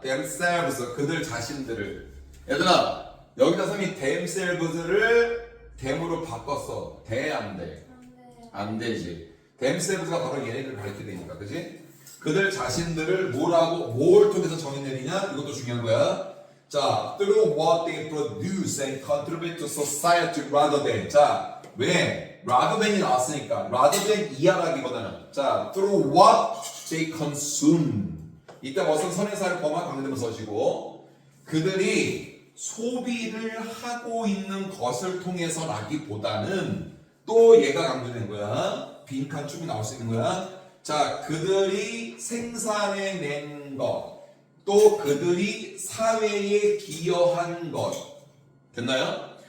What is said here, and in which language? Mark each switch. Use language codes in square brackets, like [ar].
[ko] themselves 그들 자신들을. 얘들아 여기다 선생님이 themselves를 them으로 바꿨어. 돼 안 돼? 안 되지. themselves가 바로 얘네들을 가리키되니까, 그지? 그들 자신들을 뭘 통해서 정의 내리냐? 이것도 중요한 거야. [en] 자, through what they produce and contribute to society rather than. [ko] 자, 왜? rather than이 나왔으니까. rather than 이하라기보다는. 자, [en] through what they consume. [ko] 이때 무슨 선행사를 범한 관계되면 서시고 그들이 소비를 하고 있는 것을 통해서라기보다는 또 얘가 강조된 거야. 빈칸 축이 나올 수 있는 거야. 자, 그들이 생산해낸 것, 또 그들이 사회에 기여한 것, 됐나요?